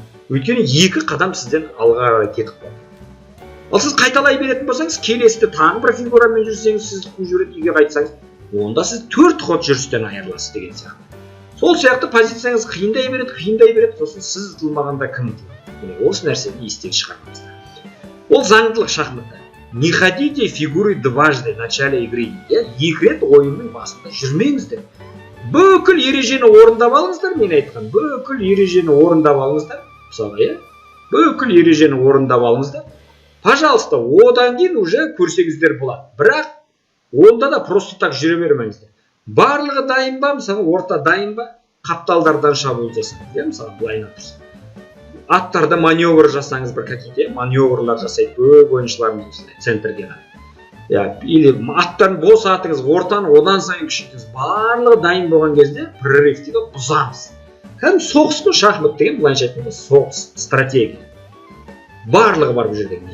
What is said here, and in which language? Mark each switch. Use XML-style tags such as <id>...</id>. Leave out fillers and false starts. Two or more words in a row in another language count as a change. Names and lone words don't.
<kk>Өйткені екі қадам сізден алға қарай кетіп қалды. Ал сіз қайталай беретін болсаңыз, келесіде тағы бір фигурамен жүрсеңіз, сіз қуып жібереді, үйге қайтсаңыз, онда сіз 4 ход жүрістен айырыласыз деген сияқты. Сол сияқты позицияңыз қиындай береді, сосын сіз ұтылмағанда кім ұтылады? Осы нәрсені естен шығармаңыздар. Ол заңдылық шахматта.</kk> <ru>Не ходите фигуры дважды в начале игры.</ru> <kk>Екі рет ойынның басында жүрмеңіздер. Бүкіл ережені орындап алыңыздар, мен айтқан. Бүкіл ережені орындап алыңыздар. Мысалы, бүкіл ережені орындап алыңыздар. Пожалуйста, одан кейін уже көрсеңіздер болады. Бірақ онда да</kk> <ru>просто так</ru> <kk>жүре бермеңіздер. Барлығы дайын ба, мысалы орта дайын ба, қапталдардан шабуыл жасаңыз. Мысалы былайына тұрсын. Аттарда маневр жасаңыз, бір какие-то маневрлар жасайды көп ойыншыларымыз центрге. Или аттарын босатыңыз, ортаны одан сайын күшейтіңіз. Барлығы дайын болған кезде прорывты бұзамыз. Кәдімгі соғыс қой, шахмат деген былайша айтқанда соғыс, стратегия. Барлығы бар бұл жерде.</kk>